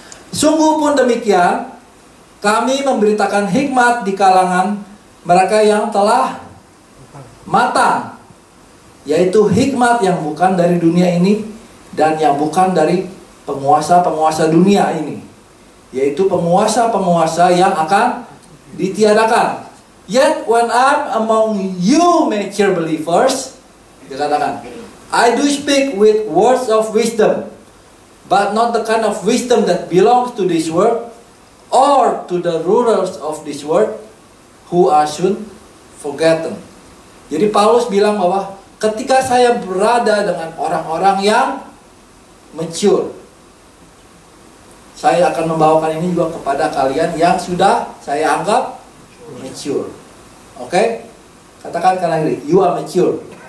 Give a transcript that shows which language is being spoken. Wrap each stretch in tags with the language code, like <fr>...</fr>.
<id>Sungguh pun demikian, kami memberitakan hikmat di kalangan mereka yang telah matang, yaitu hikmat yang bukan dari dunia ini dan yang bukan dari penguasa-penguasa dunia ini, yaitu penguasa-penguasa yang akan ditiadakan.</id> <en>Yet when I'm among you mature believers,</en> <id>dikatakan,</id> <en>I do speak with words of wisdom, but not the kind of wisdom that belongs to this world or to the rulers of this world who are soon forgotten.</en> <id>Jadi Paulus bilang bahwa ketika saya berada dengan orang-orang yang mature, saya akan membawakan ini juga kepada kalian yang sudah saya anggap mature. Oke? Katakan kanan kiri,</id> <en>you are mature.</en>